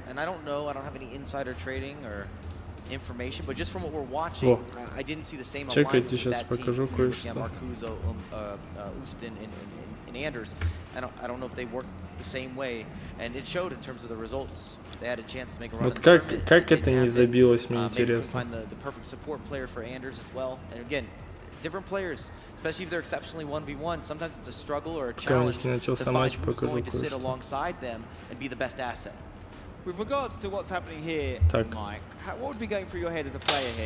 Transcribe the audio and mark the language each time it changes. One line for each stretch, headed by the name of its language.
English: And I don't know, I don't have any insider trading or information, but just from what we're watching, I didn't see the same alignment with that team. Marcuso, Ustin, and Anders. I don't know if they worked the same way, and it showed in terms of the results. They had a chance to make a run.
Russian: Вот как это не забилось, мне интересно.
English: Find the perfect support player for Anders as well. And again, different players, especially if they're exceptionally 1v1, sometimes it's a struggle or a challenge to find who's going to sit alongside them and be the best asset. With regards to what's happening here, Mike, what would be going through your head as a player here?